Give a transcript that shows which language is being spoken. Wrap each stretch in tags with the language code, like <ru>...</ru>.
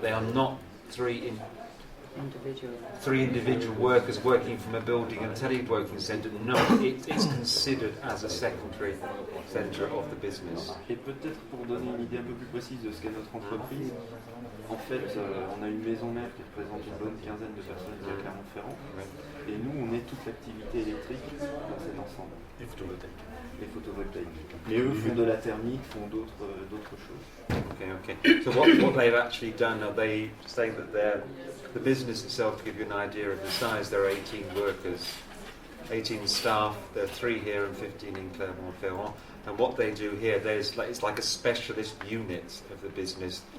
<en>They are not three individual workers working from a building and teleworking centre. No, it's considered as a secondary centre of the business.</en> <fr>Et peut-être pour donner une idée un peu plus précise de ce qu'est notre entreprise, en fait, on a une maison mère qui représente une bonne quinzaine de personnes ici à Clermont-Ferrand, et nous, on est toute l'activité électrique dans cet ensemble. Et photovoltaïque. Les photovoltaïques. Et eux font de la thermique, font d'autres choses. Okay.</fr> <en>So what they've actually done, are they saying that the business itself, to give you an idea of the size, there are 18 workers, 18 staff, there are 3 here and 15 in Clermont-Ferrand. And what they do here, it's like a specialist unit of the business.</en>